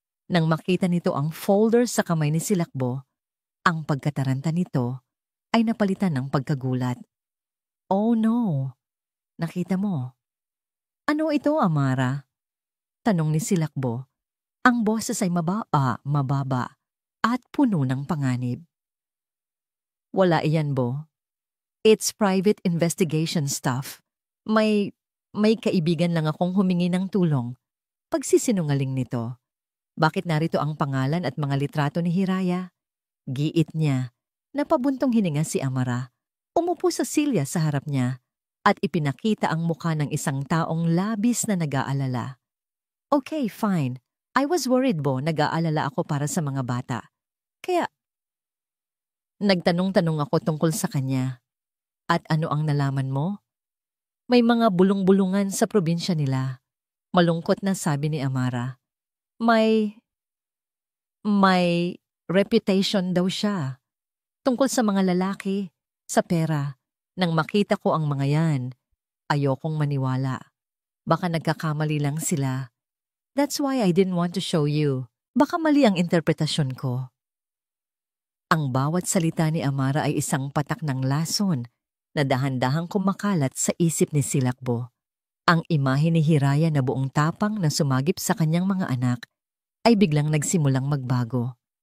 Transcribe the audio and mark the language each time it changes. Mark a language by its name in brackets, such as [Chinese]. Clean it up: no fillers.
[Filipino] Nang makita nito ang folder sa kamay ni Silakbo, ang pagkataranta nito ay napalitan ng pagkagulat. [English] Oh no! [Filipino] Nakita mo? Ano ito, Amara? Tanong ni Silakbo. Ang boses ay mababa, at puno ng panganib. Wala iyan, Bo. [English] It's private investigation stuff. [Filipino] May kaibigan lang akong humingi ng tulong. Pagsisinungaling nito. Bakit narito ang pangalan at mga litrato ni Hiraya? Giit niya. Napabuntong hininga si Amara. Umupo sa silya sa harap niya at ipinakita ang mukha ng isang taong labis na nag-aalala. [English] Okay, fine. I was worried, Bo. [Filipino] Nag-aalala ako para sa mga bata. Kaya, nagtanong-tanong ako tungkol sa kanya. At ano ang nalaman mo? May mga bulong-bulungan sa probinsya nila. Malungkot na sabi ni Amara. May reputation daw siya. Tungkol sa mga lalaki, sa pera. Nang makita ko ang mga yan, ayokong maniwala. Baka nagkakamali lang sila. [English] That's why I didn't want to show you. [Filipino] Baka mali ang interpretasyon ko. Ang bawat salita ni Amara ay isang patak ng lason na dahan-dahang kumakalat sa isip ni Silakbo. Ang imahe ni Hiraya na buong tapang na sumagip sa kanyang mga anak ay biglang nagsimulang magbago.